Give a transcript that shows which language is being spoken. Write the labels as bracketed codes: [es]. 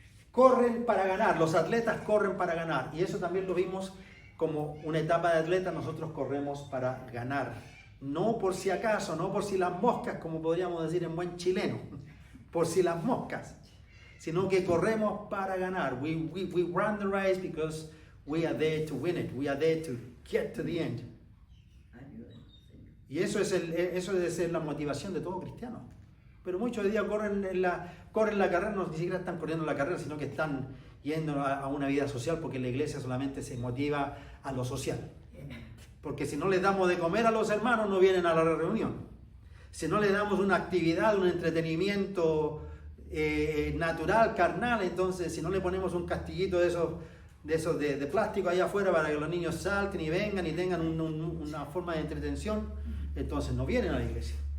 [es] Corren para ganar, los atletas corren para ganar, y eso también lo vimos como una etapa de atleta. Nosotros corremos para ganar, no por si acaso, no por si las moscas, como podríamos decir en buen chileno, por si las moscas, sino que corremos para ganar. [en] We run the race because we are there to win it, we are there to get to the end. [es] Y eso debe ser la motivación de todo cristiano. Pero muchos hoy día corren la carrera, no ni siquiera están corriendo la carrera, sino que están yendo a una vida social, porque la iglesia solamente se motiva a lo social. Porque si no les damos de comer a los hermanos, no vienen a la reunión. Si no les damos una actividad, un entretenimiento natural, carnal, entonces si no le ponemos un castillito de esos de plástico allá afuera para que los niños salten y vengan y tengan una forma de entretención, entonces no vienen a la iglesia.